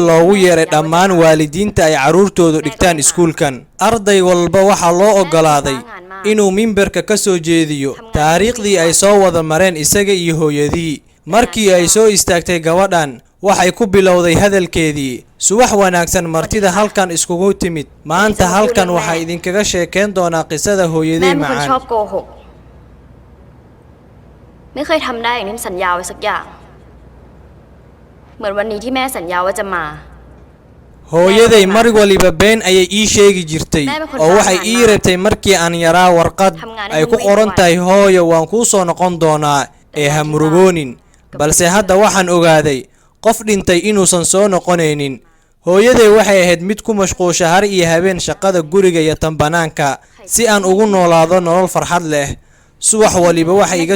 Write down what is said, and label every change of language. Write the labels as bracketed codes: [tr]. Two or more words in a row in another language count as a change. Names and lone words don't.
[so] loogu yeeray dhammaan waalidiinta ay caruurtoodu dhigtaan iskuulkan arday walba waxaa loo ogolaaday inuu mimbarka ka soo jeediyo taariikhdii ay soo wada mareen isaga iyo hooyadii markii ay soo istaagtay gabadhan waxay ku bilowday hadalkeedii subax wanaagsan martida halkan iskugu timid maanta halkan waxa idinkaga sheekeen doonaa qisada hooyadii macaan [th] แม่เป็นคนชอบโกหกไม่เคยทำได้อย่างที่สัญญาไว้สักอย่างเหมือนวันนี้ที่แม่สัญญาว่าจะมา [so] hooyaday mar waliba been ayay ii sheegi jirtay oo waxay ii rabtay markii aan yaraa warqad ay ku qoran tahay hooyo waan kuu soo noqon doonaa ee ha murugoonin balse hadda waxaan ogaaday qof dhintay inuusan soo noqonaynin hooyaday waxay ahayd mid ku mashquusha har iyo habeen shaqada guriga iyo tan banaanka si aan ugu noolaado nolol farxad leh subax waliba waxay iga